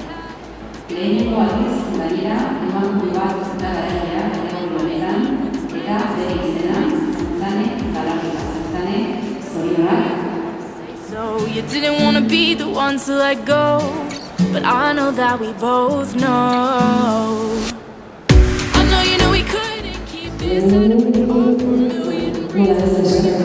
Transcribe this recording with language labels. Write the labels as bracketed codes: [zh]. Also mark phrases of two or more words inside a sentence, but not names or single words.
[eu] Lehenengo aldiz, gainera, emakume bat da garaia egon honetan eta bere izena Zane Galarreta. Zane, zorionak. [en] So you didn't want to be the one to let go, but I know that we both know. I know you know we couldn't keep this out of the heart for a million reasons.